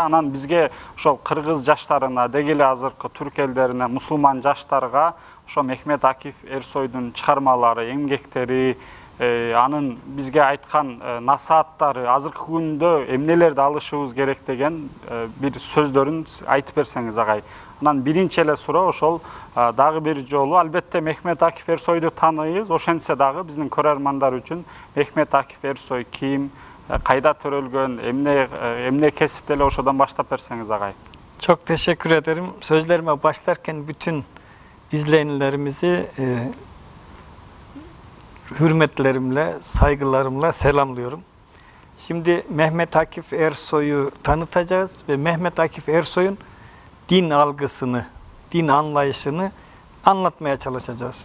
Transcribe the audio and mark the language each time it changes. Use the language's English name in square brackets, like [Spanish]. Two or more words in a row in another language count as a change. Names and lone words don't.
[Kyrgyz] Анан бизге ошол кыргыз жаштарына, деги эле азыркы түрк элдерине, мусулман жаштарга ошо Мехмет Акиф Эрсойдун чыгармалары, эмгектери, анын бизге айткан насааттары, азыркы күндө эмнелерди алышыбыз керек деген бир сөздөрүн айтып берсеңиз агай. Анан биринчи эле суроо ошол дагы бир жолу, албетте Мехмет Акиф Эрсойду тааныйбыз, ошентсе дагы биздин көрөрмандар үчүн Мехмет Акиф Эрсой ким, кайда төрөлгөн, эмне кесипте эле ошодон баштап берсеңиз агай. [Turkish] Çok teşekkür ederim. Sözlerime başlarken bütün izleyenlerimizi hürmetlerimle, saygılarımla selamlıyorum. Şimdi Mehmet Akif Ersoy'u tanıtacağız ve Mehmet Akif Ersoy'un din algısını, din anlayışını anlatmaya çalışacağız.